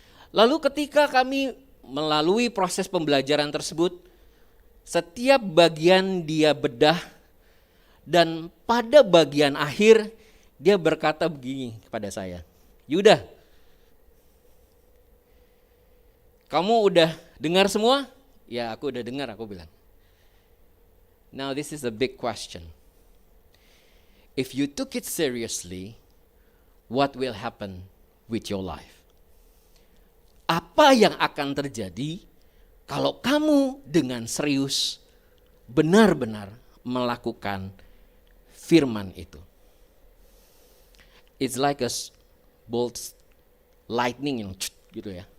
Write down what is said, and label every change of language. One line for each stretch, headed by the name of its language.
Indonesian: Lalu ketika kami melalui proses pembelajaran tersebut, setiap bagian dia bedah, dan pada bagian akhir dia berkata begini kepada saya, Yuda, kamu udah dengar semua? Ya, aku udah dengar, aku bilang.
English: Now this is a big question. If you took it seriously, what will happen with your life?
Indonesian: Apa yang akan terjadi kalau kamu dengan serius benar-benar melakukan firman itu?
English: It's like a bolt lightning
Indonesian: gitu ya.